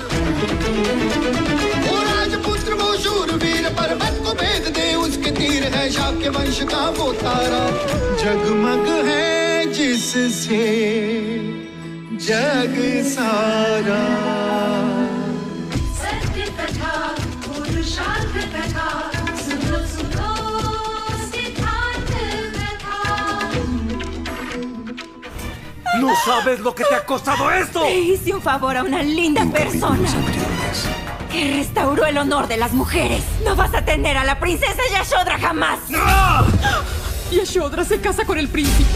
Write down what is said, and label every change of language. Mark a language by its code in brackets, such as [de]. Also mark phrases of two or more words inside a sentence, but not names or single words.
[hi] वो राजपुत्र वो शूरवीर, पर्वत को भेद दे उसके तीर, है शाक्य वंश का वो तारा, जगमग है जिससे जग सारा। सत्य कथा पुरुषार्थ कथा सुनो सुनो सिद्धांत कथा। [es] ¡No sabes lo que te ha costado esto! Le hice un favor a una linda persona que restauró el honor de las mujeres. No vas a tener a la princesa Yashodhra jamás. ¡Ah! Yashodhra se casa con el príncipe.